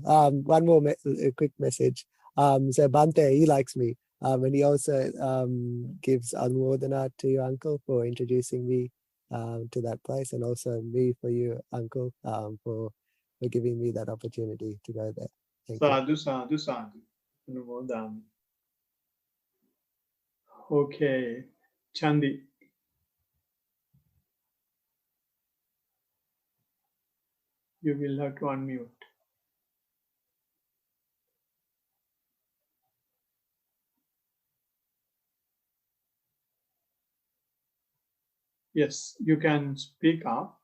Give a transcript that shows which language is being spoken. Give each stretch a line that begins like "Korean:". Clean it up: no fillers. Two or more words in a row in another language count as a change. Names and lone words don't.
English: One more a quick message. So Bante, he likes me, and he also gives Anmodana to you, Uncle, for introducing me to that place, and also me for you, Uncle, for giving me that opportunity to go there. Thank you.
Pali: Sadhu, sadhu, sadhu. Anumodami.
English: Okay, Chandi. You will have to unmute. Yes, you can speak up.